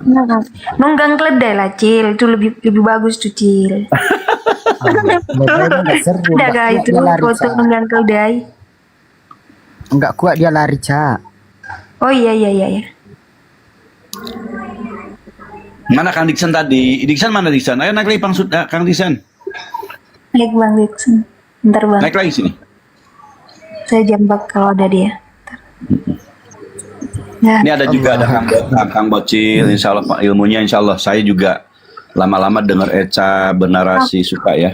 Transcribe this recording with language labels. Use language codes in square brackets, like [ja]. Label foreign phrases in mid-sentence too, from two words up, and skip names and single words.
[id] Nunggang keledai lah Cil, itu lebih bagus tuh Cil. Ada gak itu foto nunggang keledai? Enggak kuat dia lari, Cak. Oh iya. Mana Kang Diksan tadi? Diksan mana Diksan? Ayo naik lagi Kang Diksan. Naik Bang Dixon. Bentar Bang. Naik lagi sini. Saya jambak kalau ada dia. Ya. Ini ada juga ada Kang Bocil, [ar] insya Allah [id] Pak, ilmunya [ar] insya Allah. [id] Saya juga lama-lama dengar Eca bernarasi suka ya.